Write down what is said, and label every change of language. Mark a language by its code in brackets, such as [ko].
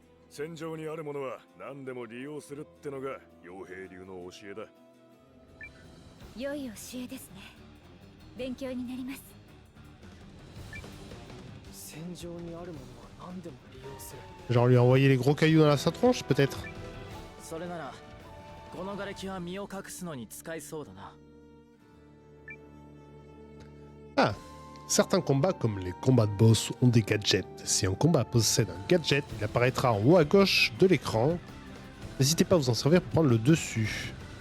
[ja] 戦場にあるものは何でも利用するってのが傭兵流の教えだ。良い教えですね。勉強になります。戦場にあるものは何でも利用する。 [fr] Genre lui envoyer les gros cailloux dans sa tronche peut-être. [ja] それならこの瓦礫は身を隠すのに使いそうだな。 Ah. [fr] Certains combats, comme les combats de boss, ont des gadgets. Si un combat possède un gadget, il apparaîtra en haut à gauche de l'écran. N'hésitez pas à vous en servir pour prendre le dessus.